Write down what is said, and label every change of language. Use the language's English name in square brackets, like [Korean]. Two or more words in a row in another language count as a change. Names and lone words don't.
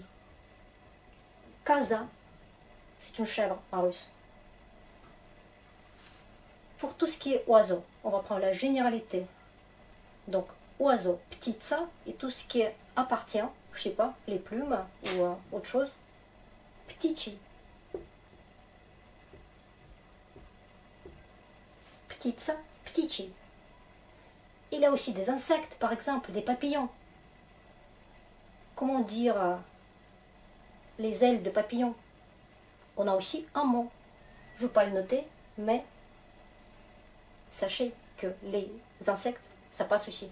[French] Kaza, c'est une chèvre en russe. Pour tout ce qui est oiseau, on va prendre la généralité. Donc, oiseau, птица, et tout ce qui appartient, je sais pas, les plumes ou autre chose. [Russian] Птичий. Птица, птичий. [French] Il y a aussi des insectes, par exemple, des papillons. Comment dire les ailes de papillon? On a aussi un mot. Je ne vais pas le noter, mais sachez que les insectes, ça passe aussi.